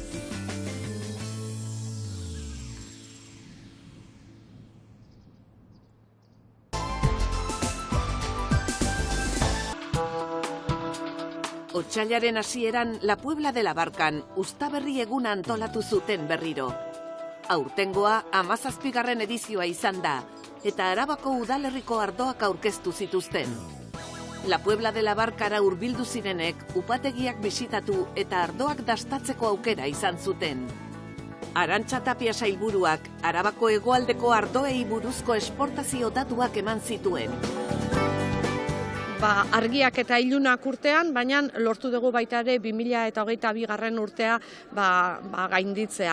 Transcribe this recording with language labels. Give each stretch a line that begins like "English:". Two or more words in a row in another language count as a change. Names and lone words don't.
Basque: Otsailaren hasieran La Puebla de la Barcan uztaberri eguna antolatu zuten berriro. Aurtengoa 17. edizioa izan da, eta Arabako udalerriko ardoak aurkeztu zituzten. La Puebla de la Barkara hurbildu zirenek upategiak bisitatu eta ardoak dastatzeko aukera izan zuten. Arantxa Tapia sailburuak Arabako hegoaldeko ardoei buruzko esportazio datuak eman zituen. Argiak eta ilunak urtean, baina lortu dugu baita ere 2022 urtea gainditzea.